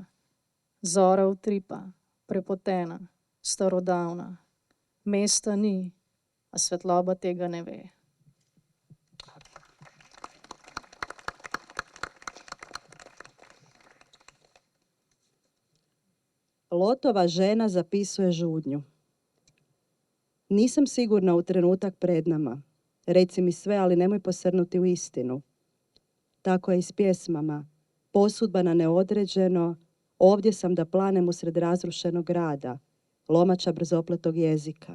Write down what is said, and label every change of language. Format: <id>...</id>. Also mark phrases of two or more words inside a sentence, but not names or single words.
<sl>Zora utripa, prepotena, starodavna. Mesta ni, a svetloba tega ne ve.</sl> <hr>Lotova žena zapisuje žudnju. Nisam sigurna u trenutak pred nama. Reci mi sve, ali nemoj posrnuti u istinu. Tako je i s pjesmama. Posudba na neodređeno, ovdje sam da planem usred razrušenog grada, lomača brzopletog jezika.</hr>